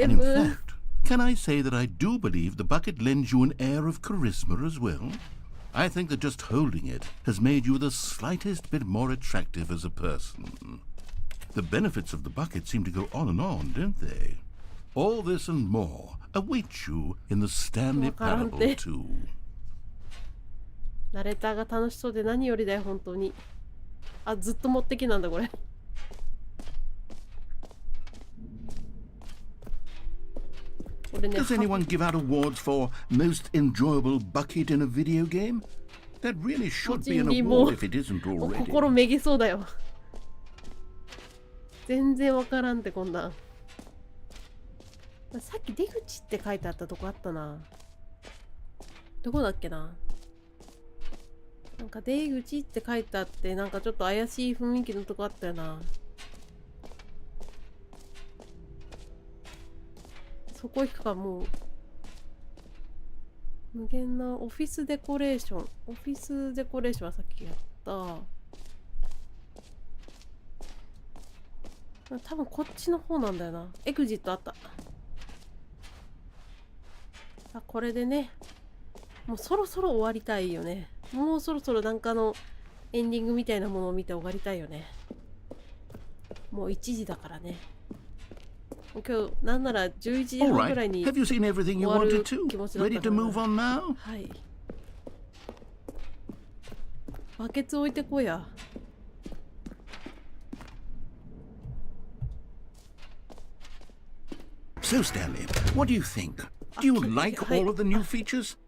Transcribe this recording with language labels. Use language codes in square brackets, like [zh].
[en] And in fact, can I say that I do believe the bucket lends you an air of charisma as well? I think that just holding it has made you the slightest bit more attractive as a person. The benefits of the bucket seem to go on and on, don't they? All this and more await you in the Stanley Parable 2. [ja] ナレーターが楽しそうで何よりだよ本当に。あ、ずっと持ってきなんだこれ。 [en] Does anyone give out awards for most enjoyable bucket in a video game? That really should be an award if it isn't already. [ja] 心めげそうだよ。全然わからんってこんなん。さっき出口って書いてあったとこあったな。どこだっけな。なんか出口って書いてあってなんかちょっと怪しい雰囲気のとこあったよな。そこ行くか。もう無限なオフィスデコレーション。オフィスデコレーションはさっきやった。多分こっちの方なんだよな。エグジットあった。さあこれでね、もうそろそろ終わりたいよね。もうそろそろなんかのエンディングみたいなものを見て終わりたいよね。もう1時だからね。今日なんなら11時半ぐらいに [en] Have you seen everything you wanted to? [ja] 気持ちだったから。 [en] Ready to move on now? [ja] はい。バケツ置いてこや。 [en] So, Stanley, what do you think? Do you like all of the new features?